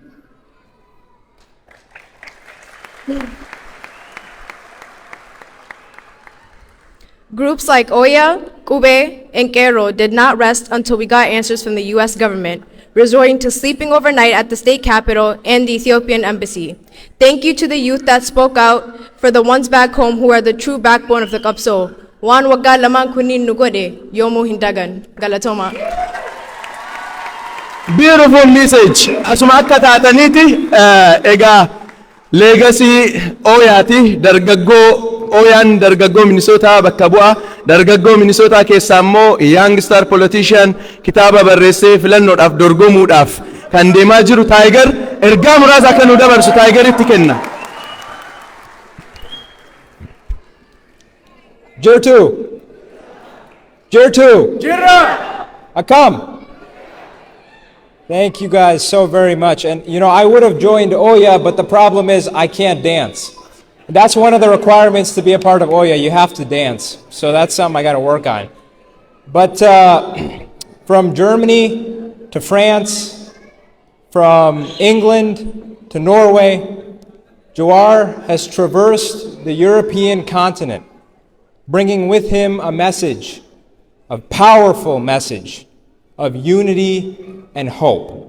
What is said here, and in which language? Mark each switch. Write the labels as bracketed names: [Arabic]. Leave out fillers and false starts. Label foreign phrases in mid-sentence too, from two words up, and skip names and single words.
[English] Groups like Oya, Kube, and Kero did not rest until we got answers from the US government, resorting to sleeping overnight at the state capitol and the Ethiopian embassy. Thank you to the youth that spoke out for the ones back home who are the true backbone of the Kapso. [Oromo] Wan wagga laman kunin nugode, yomu hindagan. Galatoma. [English] Beautiful message. [Oromo] Asuma akka taataniti ega legacy Oyati dargaggoo Oyaan dargaggoo Minnesota bakka bu'a. Dargaggoo Minnesota keessaa immoo [English] young star politician [Oromo] kitaaba barreessee filannoodhaaf dorgomuudhaaf kan deemaa jiru Tiger ergaa muraasa akka nu dabarsu Tigeritti kenna. Jirtu. Jirra. Akam. [English] Thank you guys so very much. And you know, I would have joined Oya, but the problem is I can't dance. That's one of the requirements to be a part of Oya. You have to dance. So that's something I got to work on. But from Germany to France, from England to Norway, Jawar has traversed the European continent, bringing with him a message, a powerful message of unity and hope.